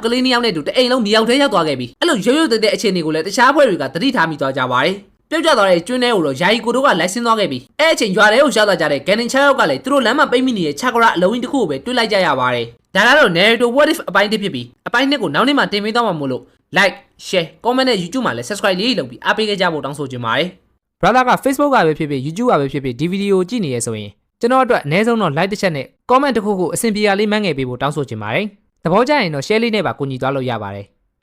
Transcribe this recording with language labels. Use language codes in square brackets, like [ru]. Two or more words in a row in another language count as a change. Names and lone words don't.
[my] လေးနှစ်ယောက်နဲ့တူတအိမ်လုံးမြောက်ထဲရောက်သွားခဲ့ပြီးအဲ့လိုရုပ်ရုပ်သေးတဲ့အခြေအနေကိုလည်းတခြားအဖွဲ့တွေကသတိထားမိသွားကြပါတယ်ပြုတ်ကျသွားတဲ့ကျွန်းထဲကိုတော့ ယာယီကိုတို့ကလိုက်ဆင်းသွားခဲ့ပြီးအဲ့အချိန်ရွာထဲကိုရောက်လာကြတဲ့ဂန်နင်ချာယောက်ကလည်းသူတို့လမ်းမှာပိတ်မိနေတဲ့ချာကရာအလုံးကြီးတစ်ခုကိုပဲတွေ့လိုက်ကြရပါတယ်ဒါကတော့ Naruto What If အပိုင်းတစ်ဖြစ်ပြီးအပိုင်းနှစ်ကိုနောက်နေ့မှတင်ပေးသွားမှာမို့လို့ [en] like share comment [my] နဲ့ YouTube မှာလည်း subscribe လေးလုပ်ပြီးအားပေးကြဖို့တောင်းဆိုချင်ပါတယ် brother က Facebook ကပဲဖြစ်ဖြစ် YouTube ကပဲဖြစ်ဖြစ်ဒီဗီဒီယိုကြည့်နေရဆိုရင်ကျွန်တော်အတွက်အနည်းဆုံးတော့ like တစ်ချက်နဲ့ comment တစ်ခုခုအဆင်ပြေရလေးမှန်းငယ်ပေးဖို့တောင်းဆိုချင်ပါတယ်သဘောကျရင်တော့ share လေးနဲ့ပါကူညီသွားလို့ရပါတယ်